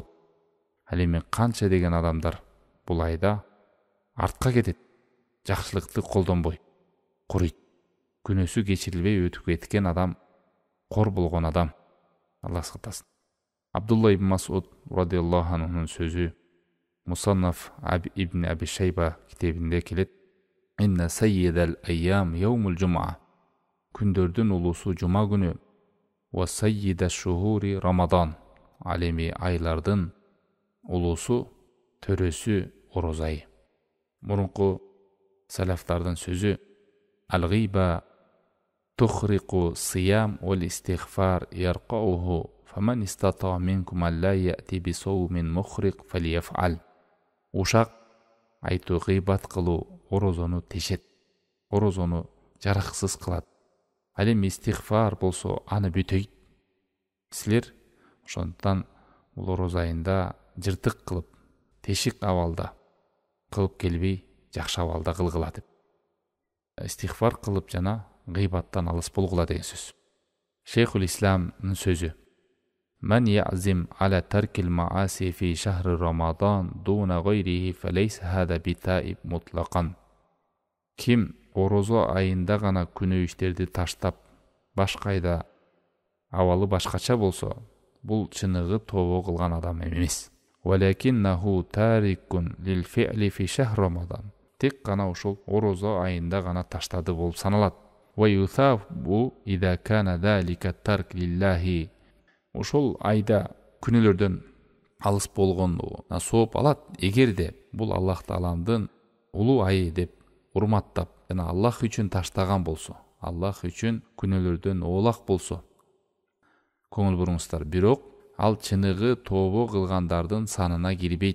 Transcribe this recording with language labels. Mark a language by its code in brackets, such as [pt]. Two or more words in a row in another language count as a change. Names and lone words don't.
[ky] Ал эми канча деген адамдар бул айда артка кетет, жакшылыкты колдонбой, курuyт. Күнөөсү кечирилбей өтүп кеткен адам, кор болгон адам. Алла сактасын. Абдулла ибн Масуд [ar] رضي الله عنه [ky] сөзү Мусаннаф ибн Аби Шайба китебинде келет: [ar] إن سيد الأيام يوم الجمعة. [ky] Күндөрдүн улуусу жума күнү. [ar] وسيد الشهور رمضان. [ky] Ал эми айлардын улуусу, төрөсү орозо айы. Мурунку салафтардын сөзү: [ar] الغيبة تخرق الصيام والاستغفار يرقعه فمن استطاع منكم ألا يأتي بصوم مخرق فليفعل. [ky] Ушак айтуу, гыйбат кылуу орозону тешет, орозону жараксыз кылат. Ал эми истигфар болсо аны бүтөйт. Силер ошондуктан бул орозо айында жыртык кылып, тешик абалда кылып келбей, жакшы абалда кылгыла деп. Истигфар кылып жана гыйбаттан алыс болгула деген сөз. Шейхул Исламдын сөзү: [ar] من عزم على ترك المعاصي في شهر رمضان دون غيره فليس هذا بتائب مطلقا. [ky] Ким орозо айында гана күнөө иштерди таштап, башка айда абалы башкача болсо, бул чыныгы тобо кылган адам эмес. [ar] ولكنه تارك للفعل في شهر رمضان. [ky] Тек гана ошол орозо айында гана таштады болуп саналат. [ar] ويثاب إذا كان ذلك ترك لله. [ky] Ошол айда күнөөлөрдөн алыс болгонуна сооп алат, эгерде бул Аллах Тааланын улуу айы деп урматтап жана Аллах үчүн таштаган болсо, Аллах үчүн күнөөлөрдөн оолак болсо. Көңүл буруңуздар, бирок ал чыныгы тобо кылгандардын санына кирбейт.